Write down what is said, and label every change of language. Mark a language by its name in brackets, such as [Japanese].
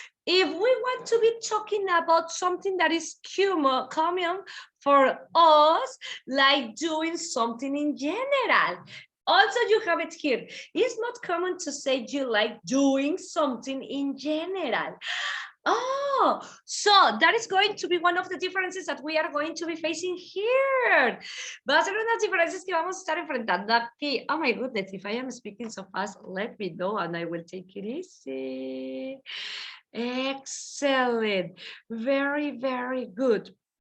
[English] If we want to be talking about something that is common for us, like doing something in general. Also, you have it here. It's not common to say you like doing something in general. Oh, so that is going to be one of the differences that we are going to be facing here. [Spanish] Va a ser unas diferencias que vamos a estar enfrentando aquí. [English] Oh my goodness, if I am speaking so fast, let me know and I will take it easy. Excellent. Very good.